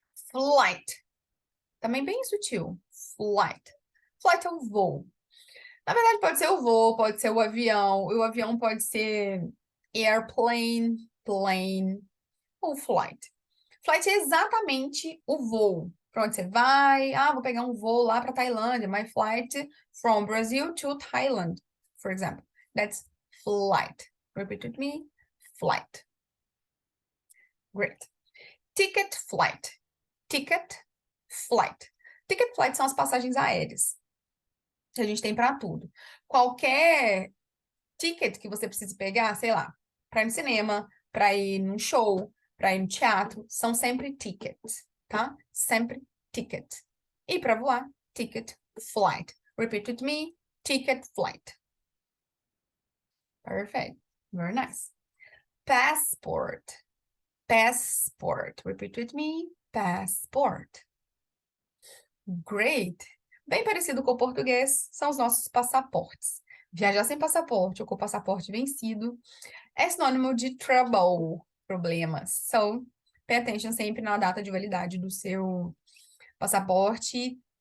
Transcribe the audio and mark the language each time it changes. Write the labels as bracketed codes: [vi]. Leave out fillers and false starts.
[pt] Flight. Também bem sutil. Flight. Flight é o voo. Na verdade, pode ser o voo, pode ser o avião. O avião pode ser airplane, plane ou flight. Flight é exatamente o voo. Para onde você vai? Ah, vou pegar um voo lá para Tailândia. [en] My flight from Brazil to Thailand, for example. That's flight. Repeat with me. Flight. Great. Ticket flight. Ticket flight. [pt] Ticket flight são as passagens aéreas que a gente tem para tudo. Qualquer ticket que você precise pegar, sei lá, para ir no cinema, para ir num show, para ir no teatro, são sempre tickets, tá? Sempre ticket. E para voar, ticket flight. [en] Repeat with me, ticket flight. Perfect. Very nice. Passport. Passport. Repeat with me, passport. Great. [pt] Bem parecido com o português, são os nossos passaportes. Viajar sem passaporte ou com passaporte vencido é sinônimo de trouble, problemas. So, pay attention sempre na data de validade do seu passaporte.